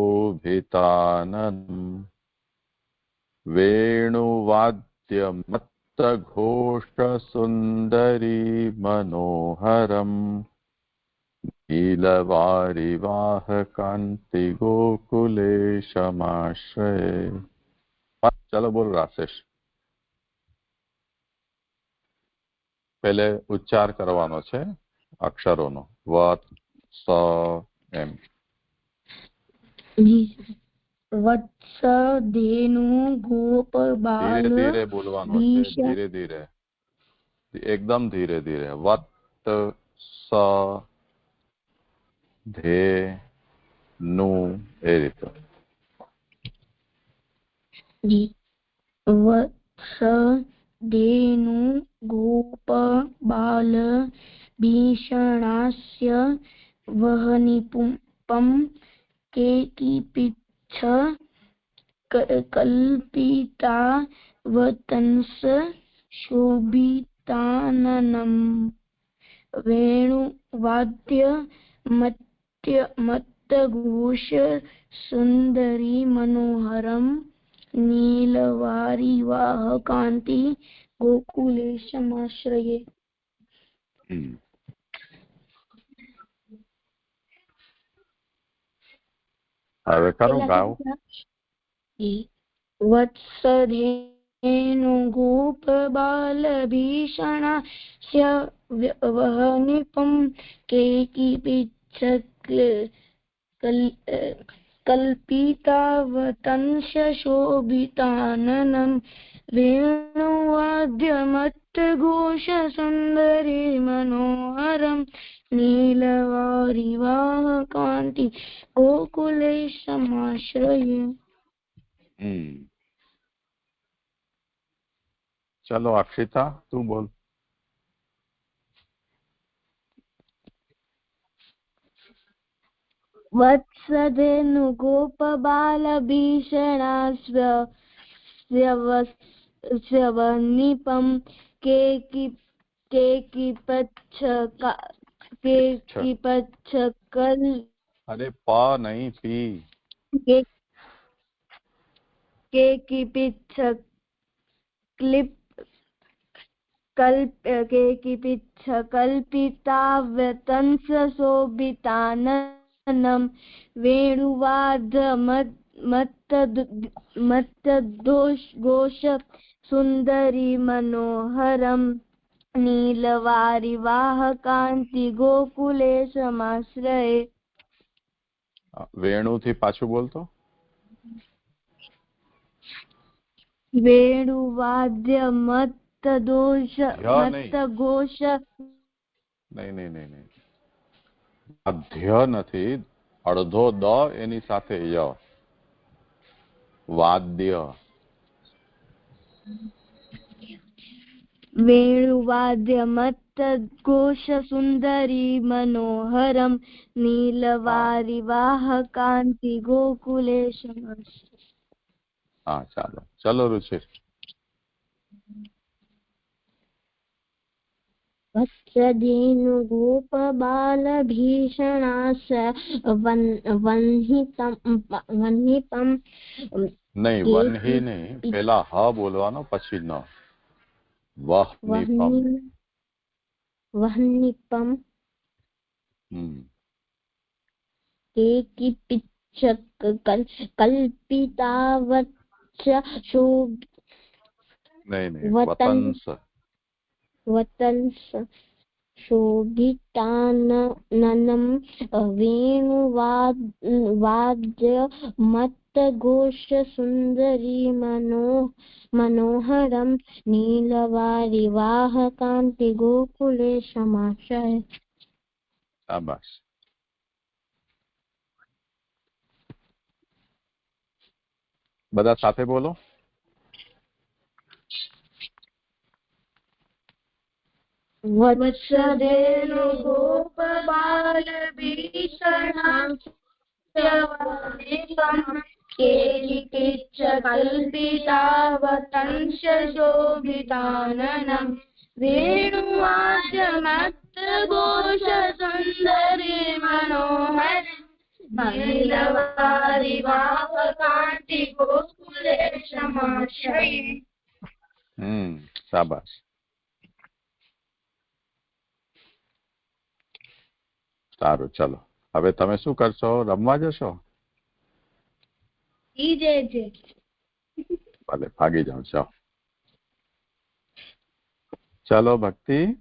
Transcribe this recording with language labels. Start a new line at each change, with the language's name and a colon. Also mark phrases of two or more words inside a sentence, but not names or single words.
Sanskrit: शोभिताननम् वेणुवाद्य मत्त वत्सघोषसुन्दरी मनोहरम् नीलवारिवाहकान्तिगोकुलेशमाश्रये।
Gujarati: ચલો બોલ રાશેષ। પહેલે ઉચ્ચાર કરવાનો છે અક્ષરોનો વત્ સ એમ।
Sanskrit: वत्स धेनु गोप बाल
Gujarati: ધીરે ધીરે બોલવાનો છે, ધીરે ધીરે એકદમ ધીરે ધીરે।
Sanskrit: वत् स धे नु
Gujarati: એ રીતે।
Sanskrit: वत्स धेनु गोप बाल भीषणास्य वह्निपुंपं केकिपिच्छ कल्पिता वतंस शोभिताननम् वेणुवाद्य मत्तघोष सुंदरी मनोहरम नीलवारिवाहकान्ति गोकुलेशमाश्रये।
Gujarati: હવે કરો ગાઓ।
Sanskrit: वत्सधेनु गोप बाल भीषणास्य वह्निपुं केकिपिच्छ कल्पितावतंस शोभिताननं वेणुवाद्यमत्तघोष सुन्दरी मनोहरं नीलवारिवाहकान्ति गोकुलेशमाश्रये।
Gujarati: ચલો અક્ષિતા તૂ બોલ।
Sanskrit: वत्सधेनु गोप बाल भीषणास्य वह्निपुं केकिपच्छ
Gujarati: અરે પ નહીં પી।
Sanskrit: केकिपिच्छ कल्पितावतंस शोभिताननं वेणुवाद्यमत्तघोष सुन्दरी मनोहरं नीलवारिवाहकान्ति गोकुलेशमाश्रये।
Gujarati: વેણુ થી પાછૂ બોલતો।
Sanskrit: वेणुवाद्यमत्तघोष
Gujarati: નહીં અધ્ય નહીં અર્ધો દ એની સાથે ય વાદ્ય।
Sanskrit: वेणुवाद्यमत्तघोष सुन्दरी मनोहरं नीलवारिवाहकान्ति गोकुलेशमाश्रये।
Gujarati: હાઁ ચલો ચલો રુચિર।
Sanskrit: वत्सधेनु गोप बाल भीषणास्य वह्निपुं
Gujarati: નહીં વન્હી નહીં, પહલા હ બોલવાનો પછી ન।
Sanskrit: वह्निपुं केकिपिच्छ कल्पितावत्स वतंस शोभिताननं वेणुवाद्य मत्तघोष सुन्दरी मनोहरं नीलवारिवाहकान्ति गोकुलेशमाश्रये।
Gujarati: शाबाश। બધા સાથે બોલો।
Sanskrit: वत्सधेनु गोप बाल भीषणास्य वह्निपुं केकिपिच्छ कल्पितावतंस शोभिताननं वेणुवाद्यमत्तघोष सुन्दरी मनोहरं नीलवारिवाहकान्ति गोकुलेशमाश्रये।
Gujarati: શાબાશ. સારું, ચલો હવે તમે શું કરશો? રમવા જશો? ઈ જે છે ભલે ભાગી જાઓ. જાઓ. ચલો ભક્તિ.